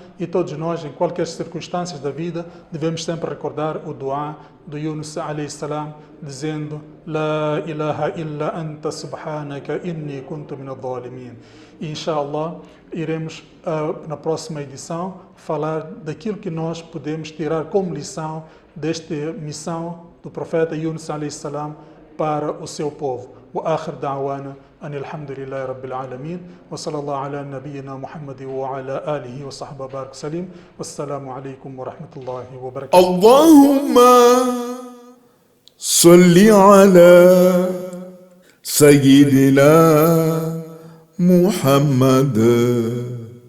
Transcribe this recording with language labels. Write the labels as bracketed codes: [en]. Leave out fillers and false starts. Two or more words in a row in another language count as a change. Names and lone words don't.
[pt] E todos nós, em qualquer circunstâncias da vida, devemos sempre recordar o dua do Yunus [ar] عليه السلام, [pt] dizendo: [ar] لا إله إلا أنت سبحانك إني كنت من الظالمين. [pt] E inshallah iremos na próxima edição falar daquilo que nós podemos tirar como lição desta missão do profeta Yunus [ar] عليه السلام [pt] para o seu povo. [ar] وآخر دعوانا أن الحمد لله رب العالمين وصلى الله على نبينا محمد وعلى آله وصحبه بارك سليم والسلام عليكم ورحمة الله وبركاته. اللهم صل على سيدنا محمد